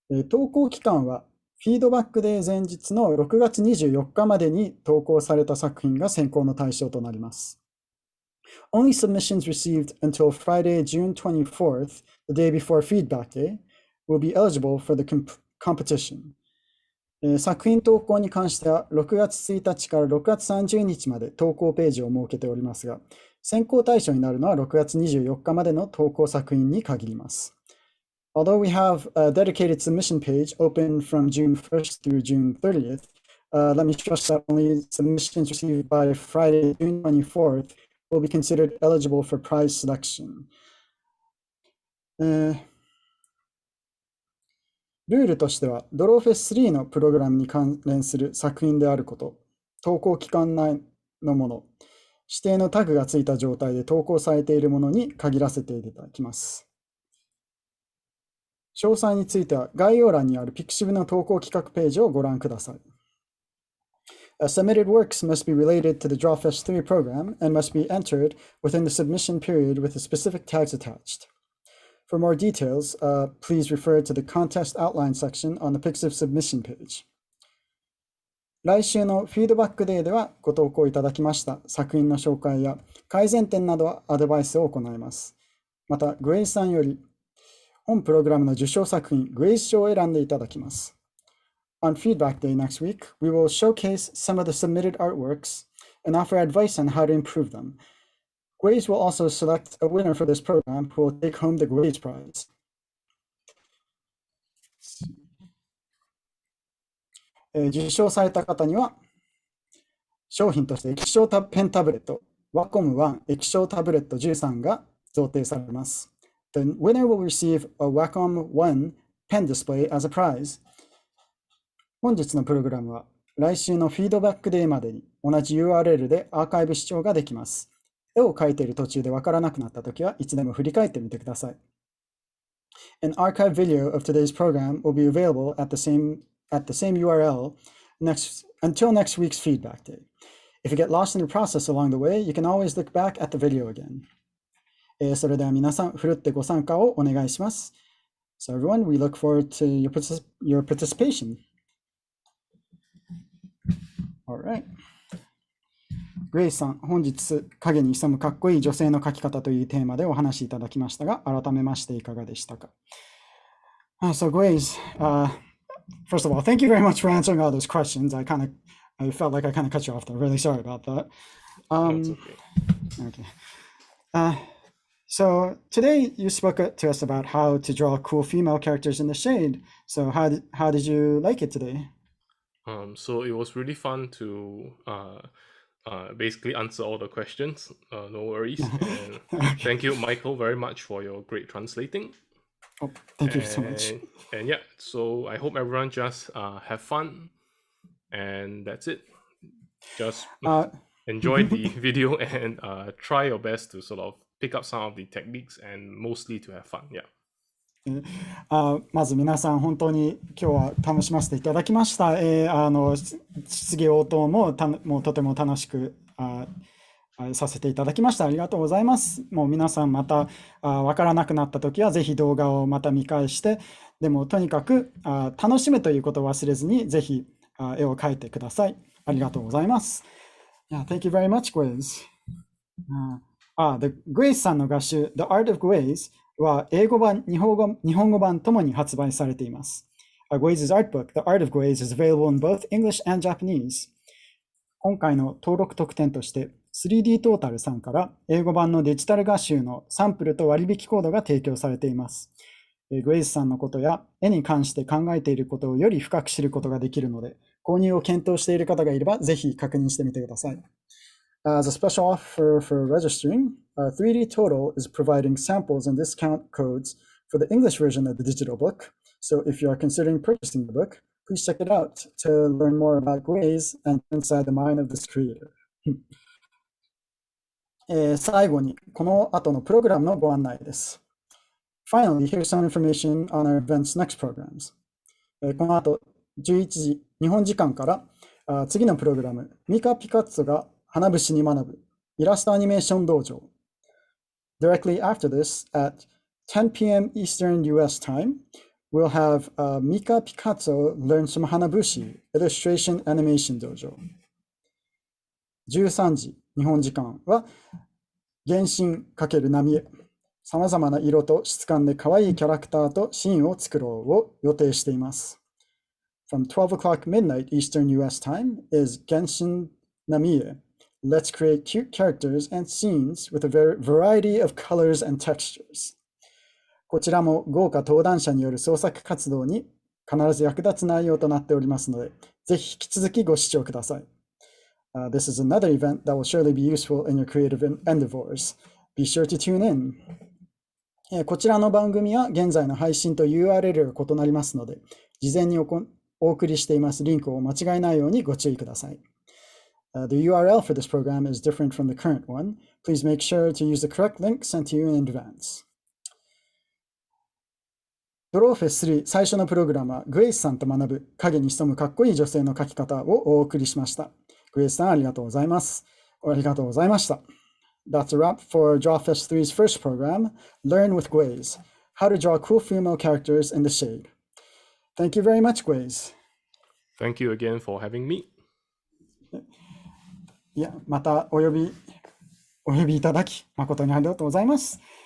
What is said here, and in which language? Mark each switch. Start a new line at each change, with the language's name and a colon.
Japanese: 投稿期間はフィードバックデー前日の6月24日までに投稿された作品が選考の対象となります。
English: Only submissions received until Friday, June 24th, the day before Feedback Day, will be eligible for the competition.
Japanese: 作品投稿に関しては6月1日から6月30日まで投稿ページを設けておりますが、選考対象になるのは6月24日までの投稿作品に限ります。
English: Although we have a dedicated submission page open from June 1st through June 30th, let me stress that only submissions received by Friday, June 24th will be considered eligible for prize selection.
Japanese: ルールとしては、Drawfest3 のプログラムに関連する作品であること、投稿期間内のもの、指定のタグがついた状態で投稿されているものに限らせていただきます。詳細については概要欄にあるpixivの投稿企画ページをご覧ください。
English: Submitted works must be related to the Drawfest3 program and must be entered within the submission period with the specific tags attached. For more details, please refer to the contest outline section on the pixiv submission page.
Japanese: 来週のフィードバックデーではご投稿いただきました作品の紹介や改善点などアドバイスを行います。また、Guweizさんより本プログラムの受賞作品 Guweiz 賞を選んでいただきます。
English: On Feedback Day next week, we will showcase some of the submitted artworks and offer advice on how to improve them. Guweiz will also select a winner for this program who will take home the Guweiz Prize.
Japanese: 受賞された方には商品として液晶ペンタブレット Wacom 1液晶タブレット13が贈呈されます。
English: The winner will receive a Wacom 1 pen display as a prize.
Japanese: 本日のプログラムは来週のフィードバックデーまでに同じ URL でアーカイブ視聴ができます。絵を描いている途中でわからなくなったときはいつでも振り返ってみてください。
English: An archive video of today's program will be available at the same URL until next week's feedback day. If you get lost in the process along the way, you can always look back at the video again.
Japanese: それでは皆さん、ふるってご参加をお願いします。
English: So everyone, we look forward to your participation. Alright.
Japanese: Guweiz さん、本日、影に潜むかっこいい女性の描き方というテーマでお話しいただきましたが、改めましていかがでしたか。
English: So Guweiz, first of all, thank you very much for answering all those questions. I felt like I kind of cut you off there. Really sorry about that. That's okay. So today you spoke to us about how to draw cool female characters in the shade. So how did you like it today? So it was really fun to basically answer all the questions. No worries. And thank you, Michael, very much for your great translating. Oh, thank you so much. And yeah, so I hope everyone just have fun, and that's it. Just enjoy the video and try your best to sort of pick up some of the techniques and mostly to have fun. Yeah.
Japanese: まず皆さん本当に今日は楽しませていただきました。質疑応答もとても楽しくさせていただきました。ありがとうございます。もう皆さんまたわからなくなった時はぜひ動画をまた見返して、でもとにかく楽しむということを忘れずにぜひ絵を描いてください。ありがとうございます。
English: Yeah, thank you very much, Guweiz.
Japanese: The Guweiz さんの画集 The Art of GUWEIZ は英語版、日本語版ともに発売されています。
English: Guweiz artbook, The Art of GUWEIZ is available in both English and Japanese.
Japanese: 今回の登録特典として 3D トータルさんから英語版のデジタル画集のサンプルと割引コードが提供されています。グエイズさんのことや絵に関して考えていることをより深く知ることができるので、購入を検討している方がいればぜひ確認してみてください。
English: As a special offer for registering, 3D Total is providing samples and discount codes for the English version of the digital book. So if you are considering purchasing the book, please check it out to learn more about Guweiz and inside the mind of this creator.
Japanese: 最後にこの後のプログラムのご案内です。
English: Finally, here's some information on our event's next programs.
Japanese: この後11時日本時間から次のプログラム、ミカ・ピカッツォが花節に学ぶイラストアニメーション道場。
English: Directly after this, at 10 p.m. Eastern US time, we'll have Mika Picasso learn some Hanabushi illustration animation dojo.
Japanese: 13時日本時間は原神×波へさまざまな色と質感で可愛いキャラクターとシーンを作ろうを予定しています。
English: From 12 o'clock midnight Eastern US time is Genshin Namie. Let's create cute characters and scenes with a variety of colors and textures.
Japanese: こちらも豪華登壇者による創作活動に必ず役立つ内容となっておりますので、ぜひ引き続きご視聴ください。
English: This is another event that will surely be useful in your creative endeavors. Be sure to tune in.
Japanese: こちらの番組は現在の配信と URL が異なりますので、事前にお送りしていますリンクを間違えないようにご注意ください。
English: The URL for this program is different from the current one. Please make sure to use the correct link sent to you in advance.
Japanese: Drawfest3 最初のプログラムはグエイスさんと学ぶ影に潜むかっこいい女性の描き方をお送りしました。グエイスさんありがとうございます。ありがとうございました。
English: That's a wrap for Drawfest3's first program, Learn with Guweiz, How to Draw Cool Female Characters in the Shade. Thank you very much, Guweiz. Thank you again for having me.
Japanese: いや、またお呼びいただき誠にありがとうございます。